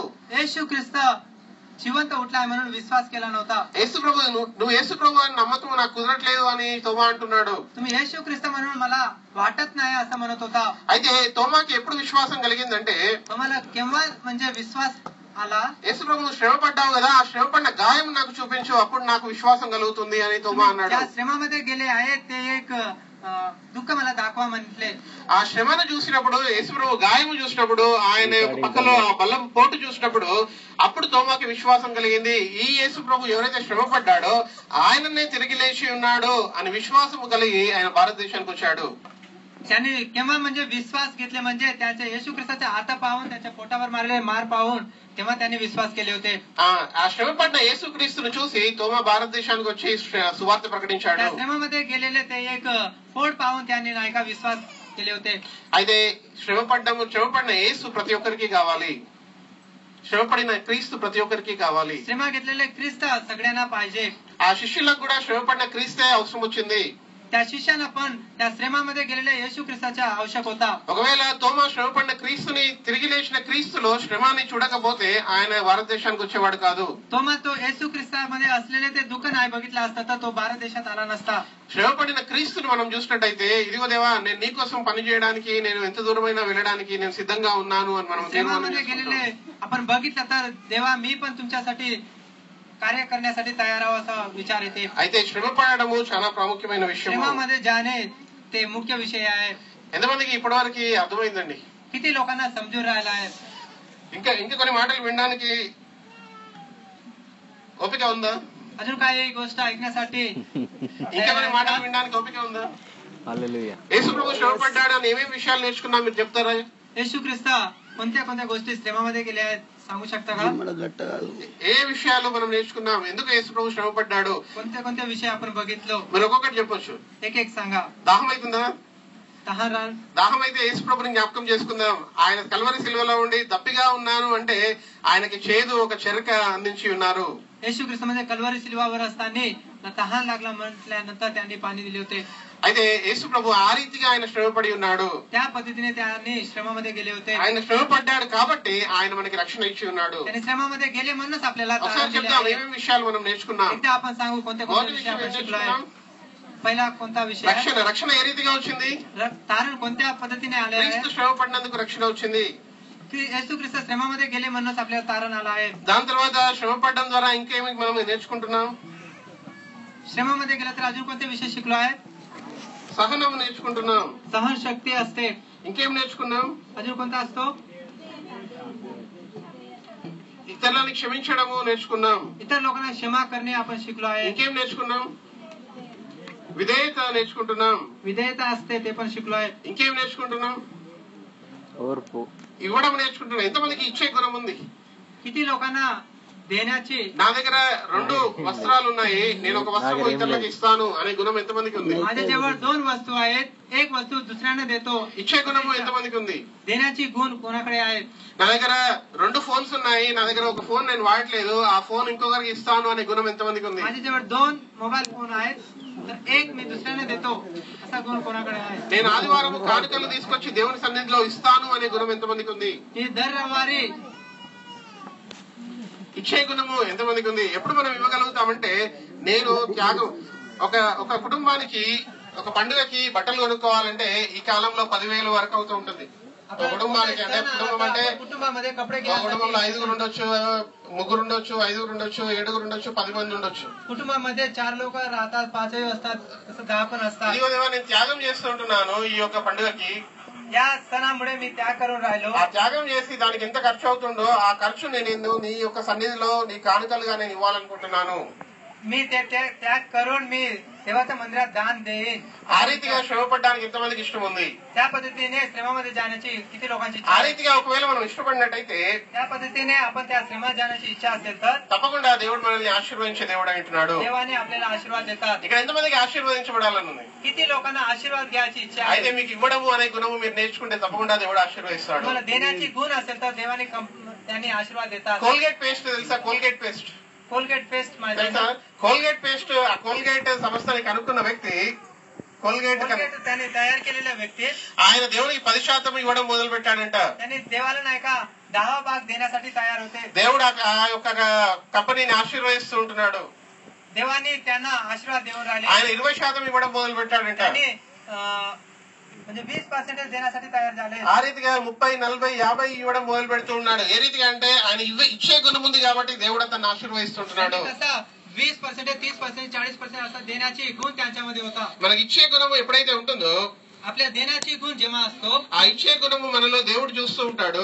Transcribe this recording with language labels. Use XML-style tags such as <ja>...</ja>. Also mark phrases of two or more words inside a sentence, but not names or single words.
<mr>येशू ख्रिस्त जिवंत उठला म्हणून विश्वास केला नव्हता.</mr> <te>యేసు ప్రభు నువ్వు యేసు ప్రభు అని నమ్మకం నాకు కుదరట్లేదు అని తోమా అంటున్నాడు.</te> <mr>तुम्ही येशू ख्रिस्त म्हणून मला वाटत नाही असं म्हणत होता.</mr> <te>అయితే తోమాకి ఎప్పుడు విశ్వాసం కలిగిందంటే</te> <mr>तुम्हाला केव्हा म्हणजे विश्वास आला?</mr> <te>యేసు ప్రభు నువ్వు శ్రమ పడ్డావు కదా, ఆ శ్రమ పడిన గాయం నాకు చూపించు, అప్పుడు నాకు విశ్వాసం కలుగుతుంది అని తోమా అన్నాడు.</te> <mr>त्या श्रमामध्ये गेले आहेत ते एक दुःख मला दाखवा म्हटले.</mr> <te>ఆ శ్రమను చూసినప్పుడు యేసు ప్రభు గాయము చూసినప్పుడు ఆయన పక్కలో ఆ బలం పోటు చూసినప్పుడు అప్పుడు తోమాకి విశ్వాసం కలిగింది. ఈ యేసు ప్రభు ఎవరైతే శ్రమ పడ్డాడో ఆయననే తిరిగి లేచి ఉన్నాడు అని విశ్వాసము కలిగి ఆయన భారతదేశానికి వచ్చాడు.</te> <mr>त्यांनी केव्हा म्हणजे विश्वास घेतले म्हणजे त्याच्या येशू ख्रिस्ताच्या हात पाहून त्याच्या पोटावर मारले मार पाहून तेव्हा त्यांनी विश्वास केले होते.</mr> <te>ఆ శ్రమ పడ్డ యేసు క్రీస్తును చూసి తోమా భారతదేశానికి వచ్చి సువార్త ప్రకటించాడు.</te> <mr>त्या श्रमामध्ये गेलेले ते एक फोड पाहून त्यांनी नाही का विश्वास केले होते.</mr> <te>అయితే శ్రమపడిన యేసు ప్రతి ఒక్కరికి కావాలి. శ్రమపడిన క్రీస్తు ప్రతి ఒక్కరికి కావాలి.</te> <mr>श्रमा घेतलेले ख्रिस्त सगळ्यांना पाहिजे.</mr> <te>ఆ శిష్యులకు కూడా శ్రమపడిన క్రీస్తే అవసరం వచ్చింది.</te> <mr>त्या शिष्यांना पण त्या श्रमामध्ये गेलेल्या येशू ख्रिस्ताचा आवश्यक होता.</mr> <te>ఒకవేళ తోమా శ్రమపడిన క్రీస్తుని తిరిగి లేచిన క్రీస్తులో శ్రమాన్ని చూడకపోతే ఆయన భారతదేశానికి వచ్చేవాడు కాదు.</te> <mr>तोमा तो येशू ख्रिस्तामध्ये असलेले ते दुःख नाही बघितलं असतं तर तो भारत देशात आला नसता.</mr> <te>శ్రమపడిన క్రీస్తుని మనం చూసినట్టయితే ఇదిగో దేవా నేను నీ కోసం పని చేయడానికి నేను ఎంత దూరమైనా వెళ్ళడానికి నేను సిద్ధంగా ఉన్నాను అని మనం</te> <mr>श्रमामध्ये गेलेले आपण बघितलं तर देवा मी पण तुमच्यासाठी कार्य करण्यासाठी तयार राहावं असा विचार येते.</mr> <te>అయితే శ్రమ పడడము చాలా ప్రాముఖ్యమైన విషయం.</te> <mr>श्रमामध्ये जाणे ते मुख्य विषय आहे.</mr> <te>ఎంతమందికి ఇప్పటివరకు అర్థమైందండి?</te> <mr>किती लोकांना समजून राहिला आहे?</mr> <te>ఇంకా కొన్ని మాటలు వినడానికి ఓపిక ఉందా?</te> <mr>अजून काही गोष्ट ऐकण्यासाठी</mr> <te>ఇంకా కొన్ని మాటలు వినడానికి ఓపిక ఉందా? హల్లెలూయా. యేసు ప్రభు శ్రమ పడ్డాడు అని ఏమేమి విషయాలు నేర్చుకున్నా మీరు చెప్తారా?</te> <mr>येशू ख्रिस्त कोणत्या कोणत्या गोष्टी श्रमामध्ये गेल्या आहेत सांगू शकता का?</mr> <te>ఏ విషయాలు మనం నేర్చుకున్నాం? ఎందుకు యేసు ప్రభు శ్రమ పడ్డాడు?</te> <mr>कोणत्या कोणत्या विषय आपण बघितलो?</mr> <te>మీరు ఒక్కొక్కటి చెప్పొచ్చు.</te> <mr>एक एक सांगा.</mr> <te>దాహం అవుతుందా?</te> <mr>तहान</mr> <te>దాహం అయితే యేసు ప్రభుని జ్ఞాపకం చేసుకుందాం. ఆయన కల్వరి సిలువలో ఉండి దప్పిగా ఉన్నాను అంటే ఆయనకి చేదు ఒక చెరక అందించి ఉన్నారు.</te> <mr>येशू ख्रिस्त म्हणजे कल्वारी सिल्वावर असताना तहान लागला म्हटल्यानंतर त्यांनी पाणी दिले होते.</mr> <te>అయితే యేసు ప్రభు ఆ రీతిగా ఆయన శ్రమపడి ఉన్నాడు.</te> <mr>त्या पद्धतीने त्यांनी श्रमामध्ये गेले होते.</mr> <te>ఆయన శ్రమ పడ్డాడు కాబట్టి ఆయన మనకి రక్షణ ఇచ్చి ఉన్నాడు.</te> <mr>त्यांनी श्रमामध्ये गेले म्हणूनच आपल्याला</mr> <te>ఒకసారి చెప్తాం ఏమేమి విషయాలు మనం నేర్చుకున్నాం.</te> <mr>एकदा आपण सांगू कोणत्या कोणत्या विषय आपण शिकलो आहे. पहिला कोणता विषय?</mr> <te>రక్షణ ఏ రీతిగా వచ్చింది?</te> <mr>तारण कोणत्या पद्धतीने आले आहे?</mr> <te>క్రీస్తు శ్రమ పడినందుకు రక్షణ వచ్చింది.</te> <mr>येशू ख्रिस्त श्रमामध्ये गेले म्हणूनच आपल्याला तारण आला आहे.</mr> <te>దాని తర్వాత శ్రమ పడడం ద్వారా ఇంకేమి మనం నేర్చుకుంటున్నాం?</te> <mr>श्रमामध्ये गेला तर अजून कोणते विषय शिकलो आहे?</mr> <te>సహనం నేర్చుకుంటున్నాం.</te> <mr>सहन शक्ती असते.</mr> <te>ఇంకేం నేర్చుకున్నాం?</te> <mr>अजून कोणता असतो?</mr> <te>ఇతరులని క్షమించడము నేర్చుకున్నాం.</te> <mr>इतर लोकांना क्षमा करणे आपण शिकलो आहे.</mr> <te>ఇంకేం నేర్చుకున్నాం? విధేయత నేర్చుకుంటున్నాం.</te> <mr>विधेयता असते ते पण शिकलो आहे.</mr> <te>ఇంకేం నేర్చుకుంటున్నాం? ఓర్పు. ఇవ్వడం నేర్చుకుంటున్నాం. ఎంతమందికి ఇచ్చే గుణం ఉంది?</te> <mr>किती लोकांना देण्याची?</mr> <te>నా దగ్గర 2 వస్త్రాలు ఉన్నాయి, నేను ఒక వస్త్రం ఇతరులకు ఇస్తాను అనే గుణం ఎంతమందికి ఉంది?</te> <mr>माझ्याजवळ 2 वस्तू आहेत, एक वस्तू दुसऱ्याने देतो.</mr> <te>ఇచ్చే గుణము ఎంతమందికి ఉంది?</te> <mr>देण्याची गुण कोणाकडे आहेत?</mr> <te>నా దగ్గర 2 ఫోన్స్ ఉన్నాయి, నా దగ్గర ఒక ఫోన్ నేను వాడట్లేదు, ఆ ఫోన్ ఇంకొకరికి ఇస్తాను అనే గుణం ఎంతమందికి ఉంది?</te> <mr>माझ्याजवळ 2</mr> <en>mobile phone</en> <mr>आहेत, तर एक मी दुसऱ्याने देतो असा गुण कोणाकडे आहे?</mr> <te>నేను ఆదివారం కానుకలు తీసుకొచ్చి దేవుని సన్నిధిలో ఇస్తాను అనే గుణం ఎంతమందికి ఉంది?</te> <mr>ఈ दर रविवारी</mr> <te>ఇచ్చే గుణము ఎంతమందికి ఉంది? ఎప్పుడు మనం ఇవ్వగలుగుతామంటే, నేను త్యాగం ఒక కుటుంబానికి ఒక పండుగకి బట్టలు కొనుక్కోవాలంటే ఈ కాలంలో 10,000 వరకు అవుతూ ఉంటుంది. ఒక కుటుంబానికి అంటే</te> <mr>कुटुंबामध्ये कपडे</mr> <te>కుటుంబంలో 5 ఉండొచ్చు, 3 ఉండొచ్చు, 5 ఉండొచ్చు, 7 ఉండొచ్చు, 10 మంది ఉండొచ్చు.</te> <mr>कुटुंबामध्ये 4 लोक राहतात, 5 असतात, तसं 10 पण असतात.</mr> <te>ఇదిగో దేవా, నేను త్యాగం చేస్తుంటున్నాను ఈ యొక్క పండుగకి.</te> <mr>या सणामुळे मी त्याग करून राहिलो.</mr> <te>ఆ త్యాగం చేసి దానికి ఎంత ఖర్చు అవుతుందో ఆ ఖర్చు నేను నీ యొక్క సన్నిధిలో నీ కానుకలుగా నేను ఇవ్వాలనుకుంటున్నాను.</te> <mr>मी ते त्याग करून मी देवाच्या मंदिरात दान देईन.</mr> <te>ఆ రీతిగా శ్రమపడడానికి ఎంతమందికి ఇష్టం ఉంది?</te> <mr>त्या पद्धतीने श्रमामध्ये जाण्याची किती लोकांची</mr> <te>ఆ</te> <mr>इच्छा आहे?</mr> <te>రీతిగా ఒకవేళ మనం ఇష్టపడినట్టయితే</te> <mr>त्या पद्धतीने आपण त्या श्रमात जाण्याची इच्छा असेल तर</mr> <te>తప్పకుండా దేవుడు మనల్ని ఆశీర్వదించే దేవుడు అంటున్నాడు.</te> <mr>देवाने आपल्याला आशीर्वाद देतात.</mr> <te>ఇక్కడ ఎంతమందికి ఆశీర్వదించబడాలని ఉంది?</te> <mr>किती लोकांना आशीर्वाद घ्यायची इच्छा आहे?</mr> <te>అయితే మీకు ఇవ్వడము అనే గుణము మీరు నేర్చుకుంటే తప్పకుండా దేవుడు ఆశీర్వదిస్తాడు.</te> <mr>तुम्हाला देण्याची गुण असेल तर देवाने त्यांनी आशीर्वाद देतात.</mr> <te>కోల్గేట్ పేస్ట్ తెలుసా? కోల్గేట్ పేస్ట్</te> <mr>कोलगेट पेस्ट</mr> <te>తెలుసా? కోల్గేట్ పేస్ట్, ఆ కోల్గేట్ సంస్థని కనుక్కున్న వ్యక్తి, కోల్గేట్</te> <mr>त्याने तयार केलेला व्यक्ती</mr> <te>ఆయన దేవునికి 10% ఇవ్వడం మొదలు పెట్టాడంట.</te> <mr>त्यांनी देवाला नाही का 10 भाग देण्यासाठी तयार होते.</mr> <te>దేవుడు ఆ యొక్క కంపెనీని ఆశీర్వదిస్తూ ఉంటున్నాడు.</te> <mr>देवाने त्यांना आशीर्वाद देऊन राहिले.</mr> <te>ఆయన 20% ఇవ్వడం మొదలు పెట్టాడంట.</te> <mr>त्यांनी म्हणजे 20% देण्यासाठी तयार झाले.</mr> <te>ఆ రీతిగా 30, 40, 50 ఇవ్వడం మొదలు పెడుతూ ఉన్నాడు. ఏ రీతిగా అంటే ఆయన ఇచ్చే గుణం ఉంది కాబట్టి దేవుడు అతన్ని ఆశీర్వదిస్తుంటున్నాడు.</te> <mr>20%, 30%, 40% असा देण्याची गुण त्यांच्यामध्ये होता.</mr> <te>మనకి ఇచ్చే గుణము ఎప్పుడైతే ఉంటుందో,</te> <mr>आपल्या देण्याची गुण जेव्हा असतो,</mr> <te>ఆ ఇచ్చే గుణము మనలో దేవుడు చూస్తూ ఉంటాడు.</te>